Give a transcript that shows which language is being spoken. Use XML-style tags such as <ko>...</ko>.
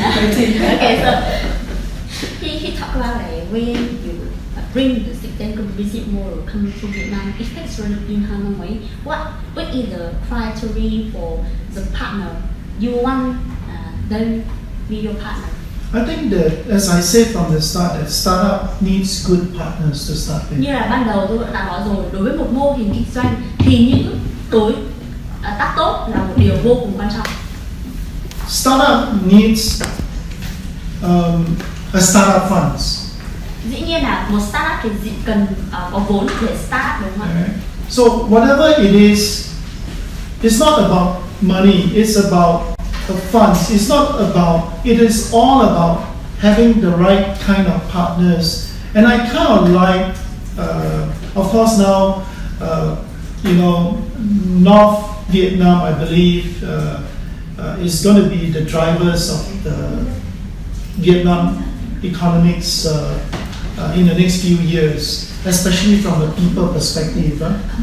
<en>Okay, so he talked about like when you bring the Sixgen business model come to Vietnam, especially in Hanoi. What is the criteria for the partner you want them be your partner? I think that, as I said from the start, that startup needs good partners to start with.</en> <vi>Như là ban đầu tôi đã nói rồi, đối với một mô hình kinh doanh thì những đối tác tốt là một điều vô cùng quan trọng.</vi> <en>Startup needs a startup funds.</en> <vi>Dĩ nhiên là một startup thì cần có vốn để start, đúng không ạ?</vi> <en>So whatever it is, it's not about money. It's about the funds. It is all about having the right kind of partners And I kind of like, of course now, North Vietnam, I believe, is going to be the drivers of the Vietnam economics in the next few years, especially from the people perspective. Right?</en>